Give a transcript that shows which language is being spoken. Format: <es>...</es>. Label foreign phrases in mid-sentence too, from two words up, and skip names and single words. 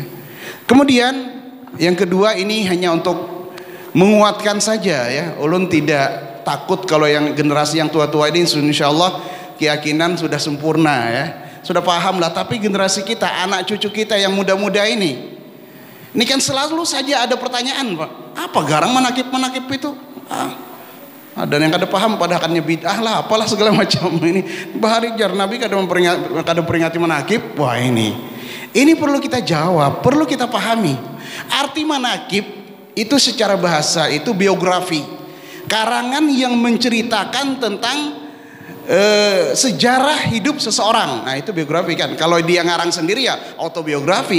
<id>Kemudian yang kedua, ini hanya untuk menguatkan saja ya. Ulun tidak takut kalau yang generasi yang tua-tua ini insyaallah keyakinan sudah sempurna ya, sudah paham lah. Tapi generasi kita, anak cucu kita yang muda-muda ini kan selalu saja ada pertanyaan, Pak.</id> <bjn>Apa garang manakib itu?</bjn> <id>Ada yang kada paham padahalnya bid'ah lah, apalah segala macam ini.</id> <bjn>Bahari jar Nabi kada memperingati manakib.</bjn> <id>Wah, ini perlu kita jawab, perlu kita pahami. Arti manakib itu secara bahasa itu biografi, karangan yang menceritakan tentang sejarah hidup seseorang. Nah, itu biografi kan. Kalau dia ngarang sendiri ya autobiografi.</id>